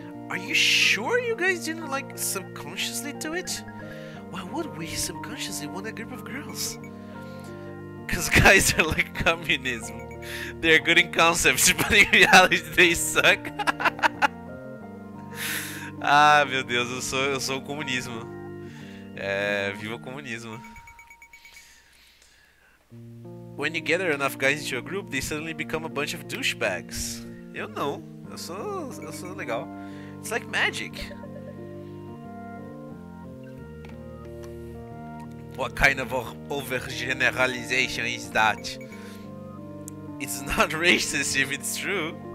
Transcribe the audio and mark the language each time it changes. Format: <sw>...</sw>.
<en>Are you sure you guys didn't like subconsciously do it? Why would we subconsciously want a group of girls? Cause guys are like communism. They're good in concepts, but in reality they suck.</en> <pt>Ah, meu Deus, eu sou o comunismo. Viva o comunismo.</pt> <en>When you gather enough guys into a group, they suddenly become a bunch of douchebags.</en> <pt>Eu não. Eu sou legal.</pt> <en>It's like magic. What kind of overgeneralization is that? It's not racist if it's true.</en>